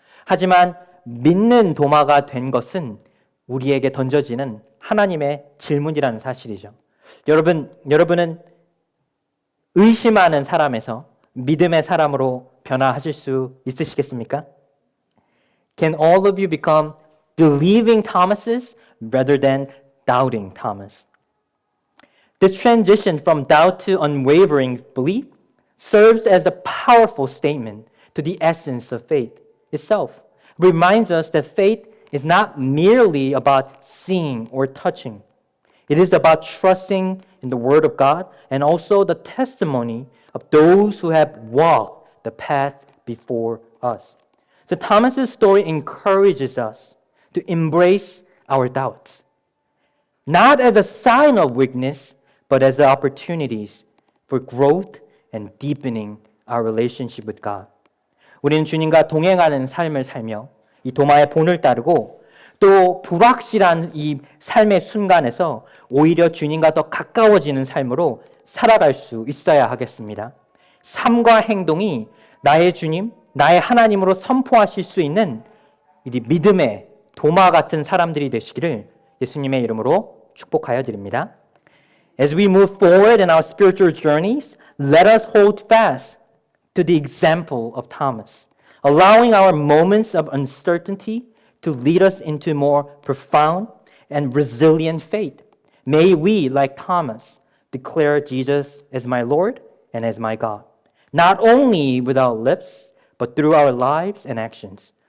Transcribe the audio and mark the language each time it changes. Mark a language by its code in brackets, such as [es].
[ko] 하지만 믿는 도마가 된 것은 우리에게 던져지는 하나님의 질문이라는 사실이죠. 여러분은 의심하는 사람에서 믿음의 사람으로 변화하실 수 있으시겠습니까? [en] Can all of you become believing Thomases rather than doubting Thomas? This transition from doubt to unwavering belief serves as a powerful statement to the essence of faith itself. It reminds us that faith is not merely about seeing or touching. It is about trusting in the Word of God and also the testimony of those who have walked the path before us. So Thomas's story encourages us to embrace our doubts, not as a sign of weakness, but as opportunities for growth and deepening our relationship with God. [ko] 우리는 주님과 동행하는 삶을 살며 이 도마의 본을 따르고 또 불확실한 이 삶의 순간에서 오히려 주님과 더 가까워지는 삶으로 살아갈 수 있어야 하겠습니다. 삶과 행동이 나의 주님, 나의 하나님으로 선포하실 수 있는 이 믿음의 도마 같은 사람들이 되시기를 예수님의 이름으로 축복하여 드립니다. [en] As we move forward in our spiritual journeys, let us hold fast to the example of Thomas, allowing our moments of uncertainty to lead us into more profound and resilient faith. May we, like Thomas, declare Jesus as my Lord and as my God, not only with our lips, but through our lives and actions.